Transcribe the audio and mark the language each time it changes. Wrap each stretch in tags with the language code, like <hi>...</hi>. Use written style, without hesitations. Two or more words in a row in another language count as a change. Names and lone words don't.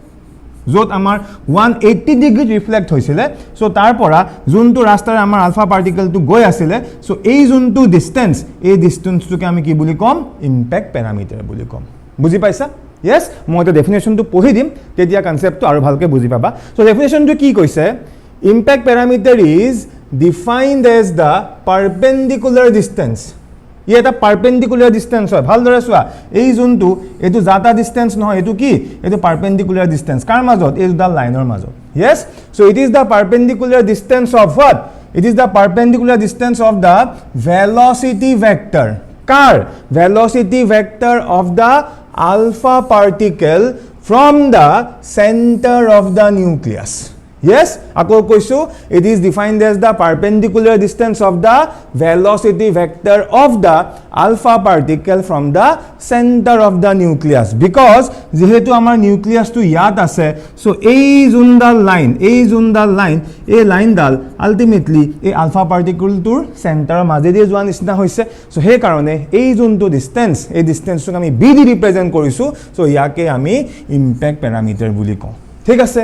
<as>য'ত আমাৰ 180 ডিগ্ৰী ৰিফ্লেক্ট হৈছিলে সো তাৰ পৰা যোনটো ৰাস্তাৰে আমাৰ আলফা পাৰ্টিকেলটো গৈ আছিল সো এই যোনটো ডিসটেন্স এই ডিসটেন্সটোকে আমি কি বুলি কম</as> <en>impact parameter</en> <as>বুলি কম বুজি পাইছা yes মই এটা ডেফিনেশনটো পঢ়ি দিম তেতিয়া কনসেপ্টটো আৰু ভালকে বুজি পাবা সো ডেফিনেশনটো কি কৈছে</as> <en>impact parameter is defined as the perpendicular distance</en> <as>ই এটা</as> <en>perpendicular distance</en> <as>হয় ভালদৰে চোৱা এই যোনটো এটো জাতা ডিসটেন্স নহয় এটো কি এটো</as> <en>perpendicular distance</en> <as>কাৰ মাজত এই দুটা লাইনৰ মাজত</as> <en>yes so it is the perpendicular distance of what it is the perpendicular distance of the velocity vector car velocity vector of the alpha particle from the center of the nucleus yes</en> <as>আকৌ কৈছো</as> <en>it is defined as the perpendicular distance of the velocity vector of the alpha particle from the center of the nucleus because</en> <as>যেহেতু আমাৰ নিউক্লিয়াছটো ইয়াত আছে সো এই জুনডাল লাইন এই লাইনডাল আলটিমেটলি এই আলফা পাৰ্টিকেলটোৰ চেণ্টাৰৰ মাজেদি যোৱা নিচিনা হৈছে সো সেই কাৰণে এই যোনটো ডিসটেন্স এই ডিসটেন্সটোক আমি বি দি ৰিপ্ৰেজেন্ট কৰিছো সো ইয়াকে আমি</as> <en>impact parameter</en> <as>বুলি কওঁ ঠিক আছে</as>